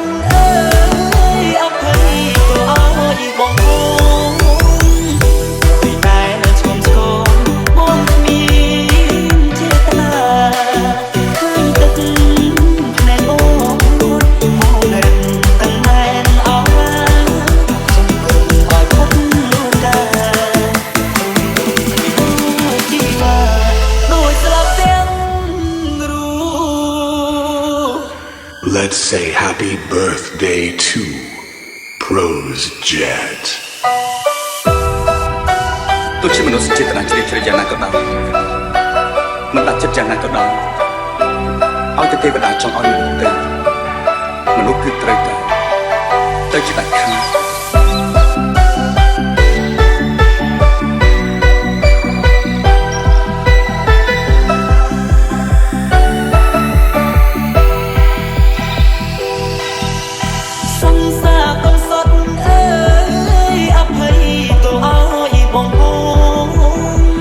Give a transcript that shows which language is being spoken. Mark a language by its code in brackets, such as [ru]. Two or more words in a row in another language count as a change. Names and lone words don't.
[km] អើយអភ័យទៅឲ្យបងអូនពីតែនៅឆ្កងឆ្កងបងគ្មានចេតនាឃើញទឹកភ្នែកអូនមកនៅតាំងណែនអស់ចំព្រឹងឲ្យផុតលោកតាជីវាដូចស្លាប់ទាំងរូ [en] Let's say happy birthday to Prose Jet. [km] ទោះជាមនុស្សចេតនាជ្រាលជ្រៅយ៉ាងណាក៏ដោយមិនដាច់ចិត្តយ៉ាងណាក៏ដោយឲ្យតែទេវតាចង់ឲ្យមនុស្សគឺត្រូវតែជាដាច់ខាត សង្សារកំសត់អើយអភ័យទៅឲ្យបងអូន